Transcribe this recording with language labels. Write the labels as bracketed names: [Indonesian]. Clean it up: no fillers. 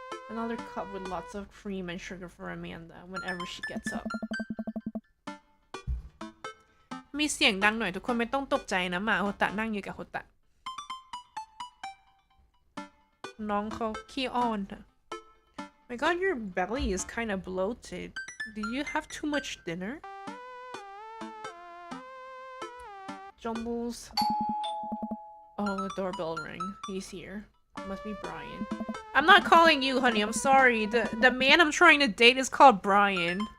[English] Another cup with lots of cream and sugar for Amanda whenever she gets up. [Thai] มีเสียงดังหน่อยทุกคนไม่ต้องตกใจนะหมาโฮตะนั่งอยู่กับโฮตะน้องเขาขี้อ้อนอะ [English] My god, your belly is kind of bloated. Did you have too much dinner? Jumbles. Oh, the doorbell rang. He's here. Must be Brian. I'm not calling you, honey. I'm sorry. The man I'm trying to date is called Brian.